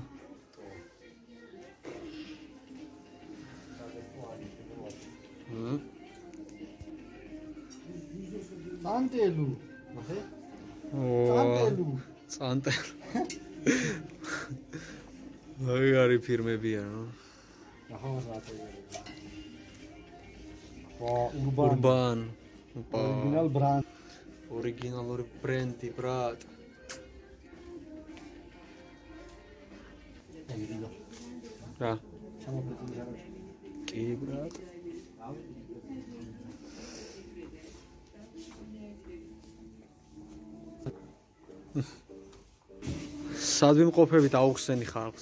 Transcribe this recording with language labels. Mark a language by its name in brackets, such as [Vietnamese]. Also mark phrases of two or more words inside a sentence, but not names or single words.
[Georgian] Цантелу. ნახე? Цантелу. Цантел. მაგარი ფირმებია რა. Urban. [English] Original brand. [Georgian] Originალური ბრენდი, ბრატ. რა? ჩამოფრინდი რა. კი, ბრატ. სად ვიმყოფებით აუხსენი ხალხს?